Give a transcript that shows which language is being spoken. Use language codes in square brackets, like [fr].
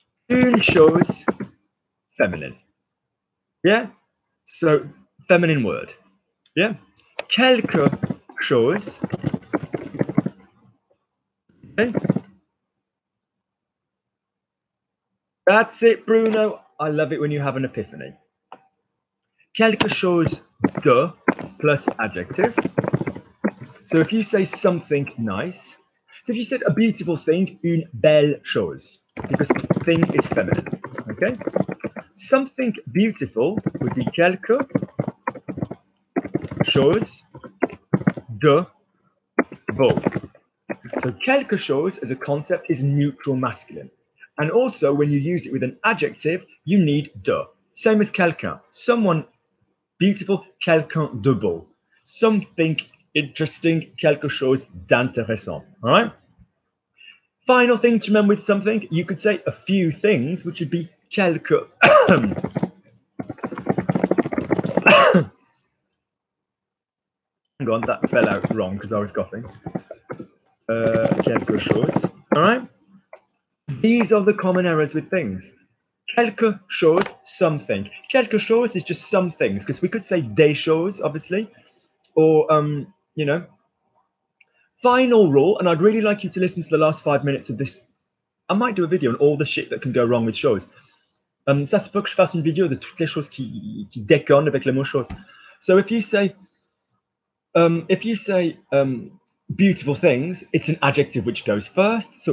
[fr] Une chose, [en] feminine. Yeah? So, feminine word. Yeah? [fr] Quelque chose. [en] Okay? That's it, Bruno. I love it when you have an epiphany. [fr] Quelque chose de plus adjective. [en] So if you say something nice, so if you said a beautiful thing, [fr] une belle chose, [en] because thing is feminine, okay? Something beautiful would be [fr] quelque chose de beau. [en] So [fr] quelque chose [en] as a concept is neutral masculine. And also when you use it with an adjective, you need de. Same as quelqu'un. Someone beautiful, [fr] quelqu'un de beau. [en] Something interesting, [fr] quelque chose d'intéressant. [en] All right? Final thing to remember with something, you could say a few things, which would be quelque. Hang on, that fell out wrong because I was coughing. [fr] Quelque chose. [en] All right? These are the common errors with things. [fr] Quelque chose, [en] something. [fr] Quelque chose [en] is just some things, because we could say [fr] des choses, [en] obviously, or, you know. Final rule, and I'd really like you to listen to the last 5 minutes of this. I might do a video on all the shit that can go wrong with choses. [fr] Ça se peut que je fasse une vidéo de toutes les choses qui déconnent avec les mots choses. [en] So if you say beautiful things, it's an adjective which goes first.